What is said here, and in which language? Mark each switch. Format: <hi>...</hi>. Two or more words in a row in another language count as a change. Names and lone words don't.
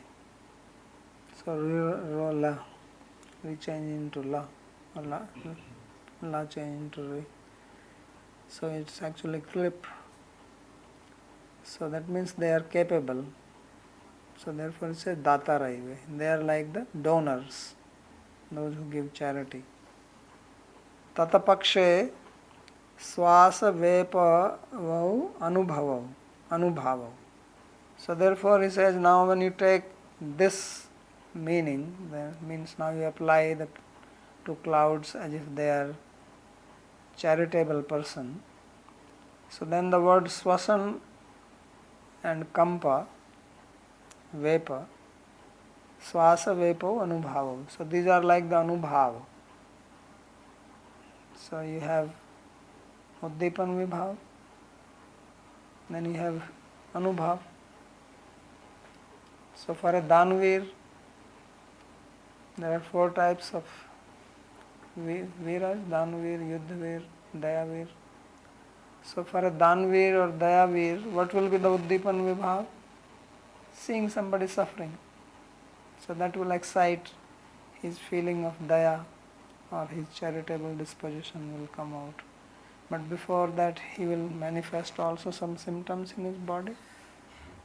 <en>So La, we change into La, or La change into Re. So it's actually Krip. So that means they are capable. So therefore it says Dataraive. They are like the donors, those who give charity.</en> <sa>तत्पक्षे श्वास वेपवौ अनुभावौ.</sa> <en>So therefore he says, now when you take this meaning, that means now you apply the to clouds as if they are charitable person. So then the word swasan and kampa, vapa,</en> <sa>swasa vepo anubhava.</sa> <en>So these are like the anubhava. So you have</en> <sa>uddipan vibhav,</sa> <en>then you have anubhav. So for a danvir, there are four types of viras: danvir, yuddhavir, dayavir. So for a danvir or dayavir, what will be the</en> <sa>uddipan vibhav?</sa> <en>Seeing somebody suffering. So that will excite his feeling of daya, or his charitable disposition will come out. But before that he will manifest also some symptoms in his body.</en>